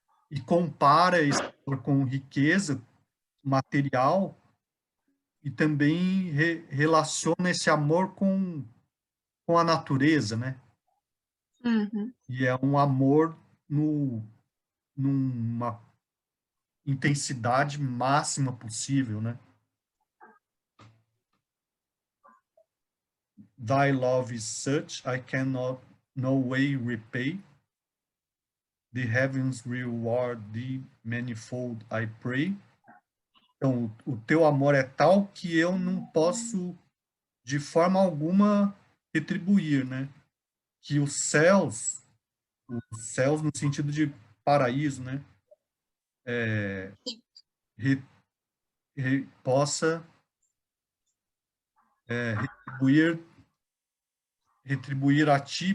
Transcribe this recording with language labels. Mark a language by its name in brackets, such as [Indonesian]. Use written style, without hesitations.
[Portuguese] E compara esse amor com riqueza material e também relaciona esse amor com a natureza, né? Uhum. E é um amor numa intensidade máxima possível, né? [English] Thy love is such, I cannot no way repay. The heavens reward thee manifold, I pray. [Portuguese] Então, o teu amor é tal que eu não posso, de forma alguma, retribuir, né? Que os céus no sentido de paraíso, né? Re, possa retribuir a ti.